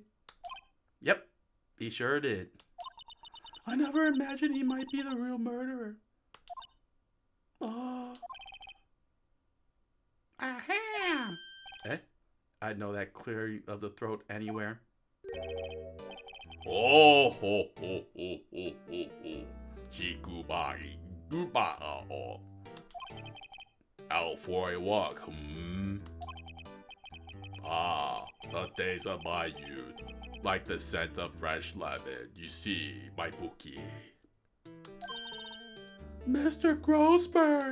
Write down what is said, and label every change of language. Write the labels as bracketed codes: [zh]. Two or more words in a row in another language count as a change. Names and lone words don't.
[en] Yep, he sure did. I never imagined he might be the real murderer. Ahem. Eh? I'd know that clearing of the throat anywhere. Oh ho ho ho ho ho ho. Chikubai. Goodbye. Out for a walk, Ah, the days of my youth. Like the scent of fresh lemon, you see, my bookie. Mr. Grossberg!